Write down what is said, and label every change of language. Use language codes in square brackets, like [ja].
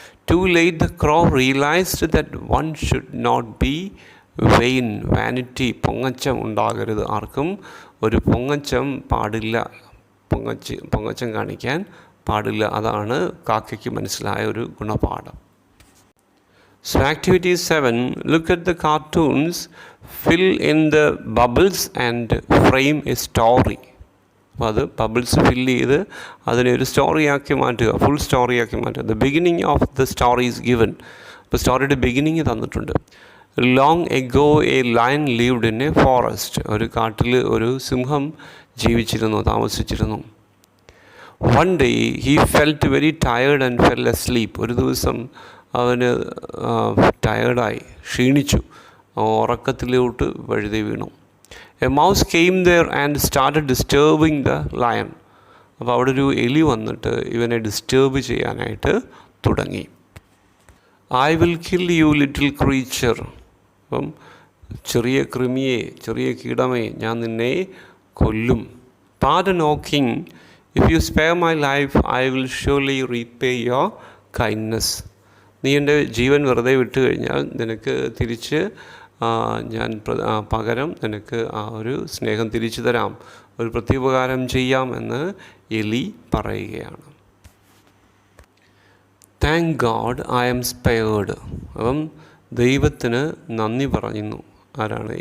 [en] Too late the crow realized that one should not be vain. [ml] Vanity, പൊങ്ങച്ചം ഉണ്ടാകരുത്. ആർക്കും ഒരു പൊങ്ങച്ചം പാടില്ല, പൊങ്ങച്ചം കാണിക്കാൻ പാടില്ല. അതാണ് കാക്കയ്ക്ക് മനസ്സിലായ ഒരു ഗുണപാഠം. [en] So activity 7, look at the cartoons, fill in the bubbles and frame a story. [ml] അപ്പോൾ അത് ബബിൾസ് ഫില്ല് ചെയ്ത് അതിനെ ഒരു സ്റ്റോറിയാക്കി മാറ്റുക, ഫുൾ സ്റ്റോറിയാക്കി മാറ്റുക. [en] The beginning of the story is given. [ml] അപ്പോൾ സ്റ്റോറിയുടെ ബിഗിനിങ് തന്നിട്ടുണ്ട്. [en] Long ago a lion lived in a forest. [ml] ഒരു കാട്ടിൽ ഒരു സിംഹം താമസിച്ചിരുന്നു. [en] One day he felt very tired and fell asleep. [ml] ഒരു ദിവസം അവന് ടയേർഡായി, ക്ഷീണിച്ചു, ഉറക്കത്തിലോട്ട് വഴുതി വീണു. [en] A mouse came there and started disturbing the lion. [ml] അപ്പോൾ അവിടെ ഒരു എലി വന്നിട്ട് ഇവനെ ഡിസ്റ്റർബ് ചെയ്യാനായിട്ട് തുടങ്ങി. [en] I will kill you little creature. [ml] അപ്പം ചെറിയ കൃമിയെ, ചെറിയ കീടമേ, ഞാൻ നിന്നെ കൊല്ലും. [en] Pardon, O king. If you spare my life, I will surely repay your kindness. [ml] നീ എൻ്റെ ജീവൻ വെറുതെ വിട്ടു കഴിഞ്ഞാൽ നിനക്ക് തിരിച്ച് ഞാൻ പകരം നിനക്ക് ആ ഒരു സ്നേഹം തിരിച്ചു തരാം, ഒരു പ്രത്യുപകാരം ചെയ്യാം എന്ന് എലി പറയുകയാണ്. [en] Thank God I am spared. [ml] അപ്പം ദൈവത്തിന് നന്ദി പറയുന്നു. ആരാണ്?